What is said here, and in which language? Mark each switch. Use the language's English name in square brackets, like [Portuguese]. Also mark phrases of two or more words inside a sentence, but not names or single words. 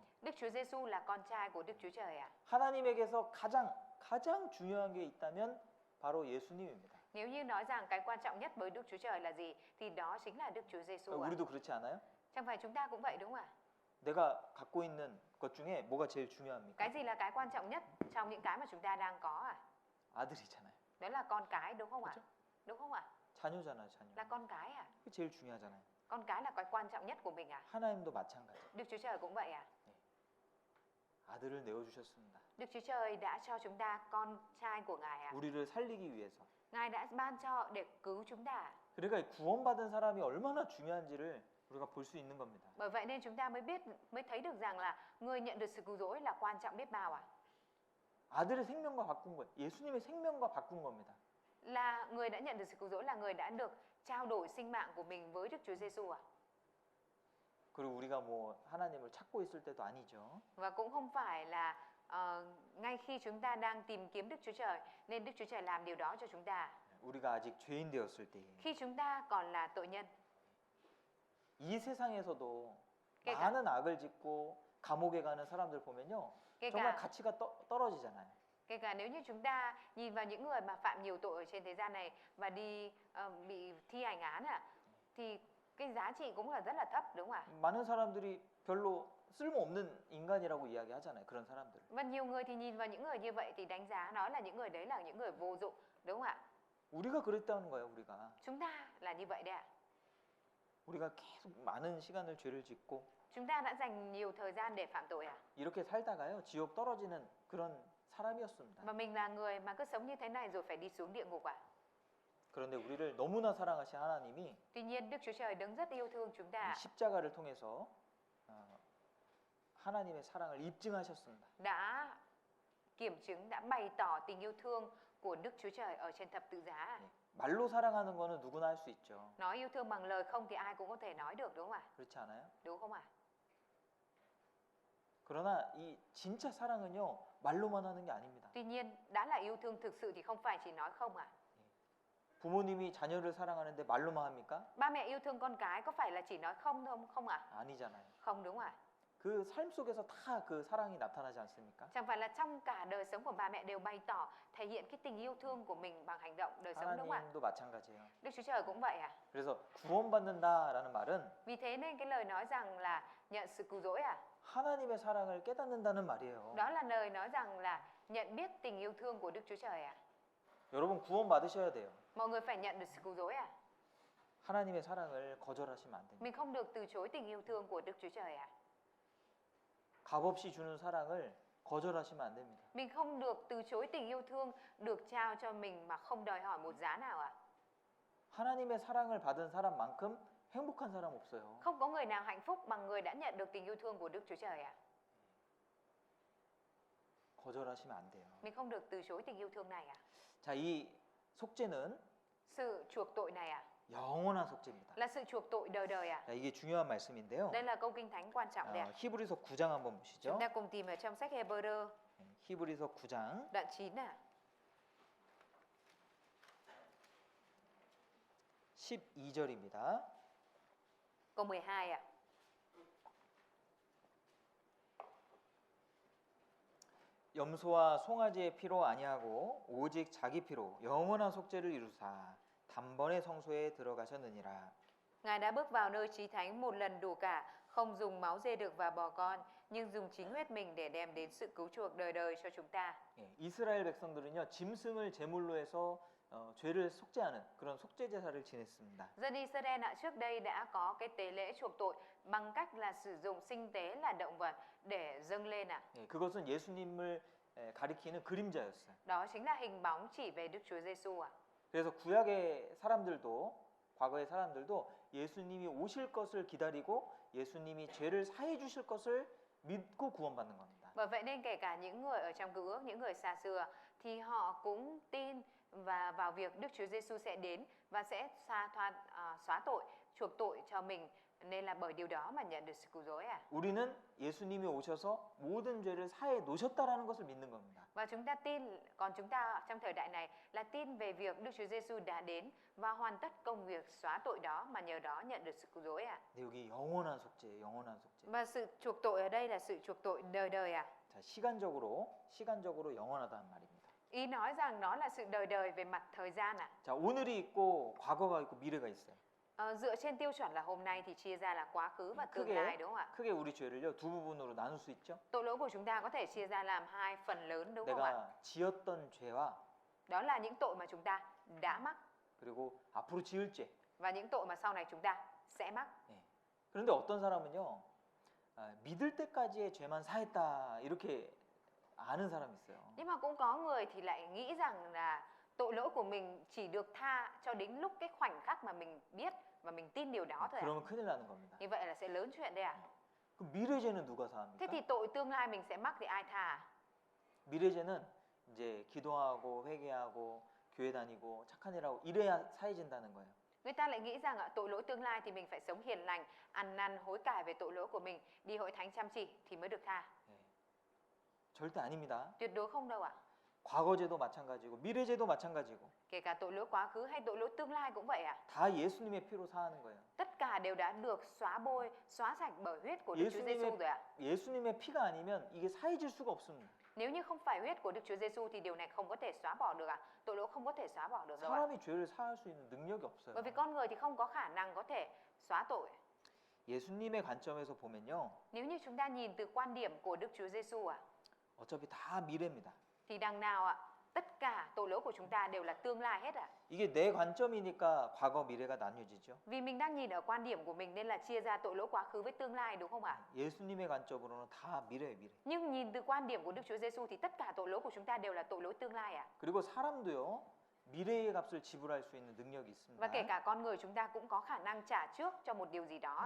[Vietnamese] Đức Chúa Giêsu là con trai của Đức Chúa Trời ạ. [Korean] 하나님에게서 가장 중요한 게 있다면 바로 예수님입니다. [Vietnamese] Nếu như nói rằng cái quan trọng nhất với Đức Chúa Trời là gì, thì đó chính là Đức Chúa Giêsu ạ. [Korean] 우리도 그렇지 않아요? [Vietnamese] Chẳng phải chúng ta cũng vậy đúng không ạ? [Korean] 내가 갖고 있는 것 중에 뭐가 제일 중요합니까? [Vietnamese] Cái gì là cái quan trọng nhất trong những cái mà chúng ta đang có ạ? [Korean] 아들이잖아요. [Vietnamese] Đó là con cái đúng không ạ? [Korean] 그렇죠? [Vietnamese] Đúng không ạ? [Korean] 자녀잖아요, 자녀. [Vietnamese] Là con cái à? [Korean] 그게 제일 중요하잖아요. [Vietnamese] Con cái là cái quan trọng nhất của mình à? [Korean] 하나님도 마찬가지. [Vietnamese] Đức Chúa Trời cũng vậy à? [Korean] 아들을 내어 주셨습니다. [Vietnamese] Đức Chúa Trời đã cho chúng ta con trai của Ngài à? [Korean] 우리를 살리기 위해서. [Vietnamese] Ngài đã ban cho để cứu chúng ta. [Korean] 그러니까 구원받은 사람이 얼마나 중요한지를 우리가 볼 수 있는 겁니다. [Vietnamese] Bởi vậy nên chúng ta mới thấy được rằng là người nhận được sự cứu rỗi là quan trọng biết bao à? [Korean] 아들의 생명과 바꾼 거예요. 예수님의 생명과 바꾼 겁니다. [Vietnamese] Là người đã nhận được sự cứu rỗi là người đã được trao đổi sinh mạng của mình với Đức Chúa Giêsu à? [Korean] 그리고 우리가 뭐 하나님을 찾고 있을 때도 아니죠. [Vietnamese] Và cũng không phải là ngay khi chúng ta đang tìm kiếm Đức Chúa Trời nên Đức Chúa Trời làm điều đó cho chúng ta. [Korean] 우리가 아직 죄인 되었을 때 [Vietnamese] Khi chúng ta còn là tội nhân. [Korean] 이 세상에서도 그러니까- 많은 악을 짓고 감옥에 가는 사람들 보면요. [Vietnamese] Kể [Korean] 정말 [Vietnamese] cả, [Korean] 가치가 떨어지잖아요. [Vietnamese] kể cả nếu như chúng ta nhìn vào những người mà phạm nhiều tội ở trên thế gian này và đi bị thi hành án thì cái giá trị cũng là rất là thấp đúng không ạ? [Korean] 많은 사람들이 별로 쓸모없는 인간이라고 이야기하잖아요. 그런 사람들. [Vietnamese] Và nhiều người thì nhìn vào những người như vậy thì đánh giá nói là những người đấy là những người vô dụng đúng không ạ? [Korean] 우리가 그랬다는 거예요. 우리가. [Vietnamese] Chúng ta là như vậy đấy ạ. [Korean] 우리가 계속 많은 시간을 죄를 짓고 [Vietnamese] Chúng ta đã dành nhiều thời gian để phạm tội à? [Korean] 이렇게 살다가요. 지옥 떨어지는 그런 사람이었습니다. [Vietnamese] Và mình là người mà cứ sống như thế này rồi phải đi xuống địa ngục à? [Korean] 그런데 우리를 너무나 사랑하신 하나님이 [Vietnamese] Tuy nhiên Đức Chúa Trời đấng rất yêu thương chúng ta [Korean] 이 십자가를 통해서 하나님의 사랑을 입증하셨습니다. [Vietnamese] đã kiểm chứng, đã bày tỏ tình yêu thương của Đức Chúa Trời ở trên thập tự giá. [Korean] 예, 말로 사랑하는 거는 누구나 할 수 있죠. [Vietnamese] Nói yêu thương bằng lời không thì ai cũng có thể nói được đúng không ạ? [Korean] 그렇지 않아요? [Vietnamese] Đúng không ạ? [Korean] 그러나 이 진짜 사랑은요. 말로만 하는 게 아닙니다. [Vietnamese] Tuy nhiên đã là yêu thương thực sự thì không phải chỉ nói không ạ? [Korean] 부모님이 자녀를 사랑하는데 말로만 합니까? [Vietnamese] Ba mẹ yêu thương con cái có phải là chỉ nói không thôi không ạ? [Korean] 아니잖아요. [Vietnamese] Không đúng ạ? [Korean] 그 삶 속에서 다 그 사랑이 나타나지 않습니까? [Vietnamese] Chẳng phải là trong cả đời sống của ba mẹ đều bày tỏ thể hiện cái tình yêu thương của mình bằng hành động đời sống đúng không ạ? [Korean] 하나님도 마찬가지예요. [Vietnamese] Đức Chúa Trời cũng vậy à? [Korean] 그래서 구원받는다라는 말은 [Vietnamese] Vì thế nên cái lời nói rằng là nhận sự cứu rỗi à? [Korean] 하나님의 사랑을 깨닫는다는 말이에요. [Vietnamese] Đó là lời nói rằng là nhận biết tình yêu thương của Đức Chúa Trời à? [Korean] 여러분 구원받으셔야 돼요. [Vietnamese] Mọi người phải nhận được sự cứu rỗi à? [Korean] 하나님의 사랑을 거절하시면 안 됩니다. [Vietnamese] Mình không được từ chối tình yêu thương của Đức Chúa Trời à? [Korean] 값없이 주는 사랑을 거절하시면 안 됩니다. [Vietnamese] Mình không được từ chối tình yêu thương được trao cho mình mà không đòi hỏi một giá nào à? [Korean] 하나님의 사랑을 받은 사람만큼 행복한 사람 없어요. [Vietnamese] Không có người nào hạnh phúc bằng người đã nhận được tình yêu thương của Đức Chúa Trời à? [Korean] 거절하시면 안 돼요. [Vietnamese] Mình không được từ chối tình yêu thương này à? [Korean] 자, 이 속죄는 [Vietnamese] Sự chuộc tội này à? [Korean] 영원한 속죄입니다. [Vietnamese] Là sự chuộc tội đời đời à? [Korean] 자, 이게 중요한 말씀인데요. [Vietnamese] Đây là câu kinh thánh quan trọng đấy ạ. [Korean] 히브리서 9장 한번 보시죠. [Vietnamese] Chúng ta cùng tìm ở trong sách Hebrew [Korean] 히브리서 9장 [Vietnamese] đoạn 9 à. [Korean] 12절입니다. [Vietnamese] Câu 12 ạ. [Korean] 염소와 송아지의 피로 아니하고 오직 자기 피로 영원한 속죄를 이루사 단번에 성소에 들어가셨느니라. [Vietnamese] Ngài đã bước vào nơi chí thánh một lần đủ cả, không dùng máu dê đực và bò con, nhưng dùng chính huyết mình để đem đến sự cứu chuộc đời đời cho chúng ta. [Korean] 예, 이스라엘 백성들은요 짐승을 제물로 해서 죄를 속죄하는 그런 속죄 제사를 지냈습니다. [Vietnamese] Dân Israel trước đây đã có cái tế lễ chuộc tội bằng cách là sử dụng sinh tế là động vật để dâng lên ạ. [Korean] 예, 그것은 예수님을 가리키는 그림자였어요. [Vietnamese] Đó chính là hình bóng chỉ về Đức Chúa Giêsu ạ. [Korean] 그래서 구약의 사람들도 과거의 사람들도 예수님이 오실 것을 기다리고 예수님이 죄를 사해 주실 것을 믿고 구원받는 겁니다. [Vietnamese] Bởi vậy nên kể cả những người ở trong Cựu Ước, những người xa xưa thì họ cũng tin và vào việc Đức Chúa Giêsu sẽ đến và sẽ xóa tội, chuộc tội cho mình, nên là bởi điều đó mà nhận được sự cứu rỗi à. [Korean] 우리는 예수님이 오셔서 모든 죄를 사해 놓으셨다라는 것을 믿는 겁니다. [Vietnamese] Và chúng ta tin, còn chúng ta trong thời đại này là tin về việc Đức Chúa Giêsu đã đến và hoàn tất công việc xóa tội đó mà nhờ đó nhận được sự cứu rỗi à. [Korean] 근데 여기 영원한 속죄, 영원한 속죄. [Vietnamese] Và sự chuộc tội ở đây là sự chuộc tội đời đời à. [Korean] 자, 시간적으로 영원하다는 말입니다. [Vietnamese] Ý nói rằng nó là sự đời đời về mặt thời gian à. [Korean] 자, 오늘이 있고 과거가 있고 mi래가 있어요. [Vietnamese] Dựa trên tiêu chuẩn là hôm nay thì chia ra là quá khứ và tương lai đúng không ạ? [Korean] 크게 우리 죄를요 두 부분으로 나눌 수 있죠. [Vietnamese] Tội lỗi của chúng ta có thể chia ra làm hai phần lớn đúng không ạ? [Korean] 내가 지었던 죄와 [Vietnamese] Đó là những tội mà chúng ta đã mắc [Korean] 그리고 앞으로 지을 죄. [Vietnamese] và những tội mà sau này chúng ta sẽ mắc. [Korean] 그런데 어떤 사람은요 믿을 때까지의 죄만 사했다 이렇게 아는 사람이 있어요. [Vietnamese] Nhưng mà cũng có người thì lại nghĩ rằng là tội lỗi của mình chỉ được tha cho đến lúc cái khoảnh khắc mà mình biết và mình tin điều đó thôi. [Korean] 그러면 큰일 나는 겁니다. [Vietnamese] Như vậy là sẽ lớn chuyện đấy à? [Korean] 그럼 미래 죄는 누가 [Vietnamese] Thế [Korean] 사합니까? [Vietnamese] thì tội tương lai mình sẽ mắc thì ai tha? [Korean] 미래 죄는 이제 기도하고 회개하고 교회 다니고 착한 일하고 이래야 사해진다는 거예요. [Vietnamese] Người ta lại nghĩ rằng tội lỗi tương lai thì mình phải sống hiền lành, ăn năn hối cải về tội lỗi của mình, đi hội thánh chăm chỉ thì mới được tha. [Korean] 절대 아닙니다. [Vietnamese] Tuyệt đối không đâu ạ. [Korean] 과거죄도 마찬가지고 미래죄도 마찬가지고 [Vietnamese] Kể cả tội lỗi quá khứ hay tội lỗi tương lai cũng vậy ạ. [Korean] 다 예수님의 피로 사하는 거예요. [Vietnamese] Tất cả đều đã được xóa bôi, xóa sạch bởi huyết của Đức Chúa Giêsu rồi ạ. [Korean] 예수님의 피가 아니면 이게 사해질 수가 없습니다. [Vietnamese] Nếu như không phải huyết của Đức Chúa Giêsu thì điều này không có thể xóa bỏ được ạ. Tội lỗi không có thể xóa bỏ được đâu ạ. [Korean] 사람이 죄를 사할 수 있는 능력이 없어요. [Vietnamese] Bởi vì con người thì không có khả năng có thể xóa tội. [Korean] 예수님의 관점에서 보면요. [Vietnamese] Nếu như chúng ta nhìn từ quan điểm của Đức Chúa Giêsu ạ, [Korean] 어차피 다 미래입니다. [Vietnamese] thì đằng nào ạ, tất cả tội lỗi của chúng ta đều là tương lai hết ạ. [Korean] 이게 내 관점이니까 과거 미래가 나뉘어지죠. [Vietnamese] Vì mình đang nhìn ở quan điểm của mình nên là chia ra tội lỗi quá khứ với tương lai đúng không ạ? [Korean] 예수님의 관점으로는 다 미래예요, 미래. [Vietnamese] Nhưng nhìn từ quan điểm của Đức Chúa Giêsu thì tất cả tội lỗi của chúng ta đều là tội lỗi tương lai ạ. [Korean] 그리고 사람도요. 미래의 값을 지불할 수 있는 능력이 있습니다. [Vietnamese] Và kể cả con người chúng ta cũng có khả năng trả trước cho một điều gì đó ạ.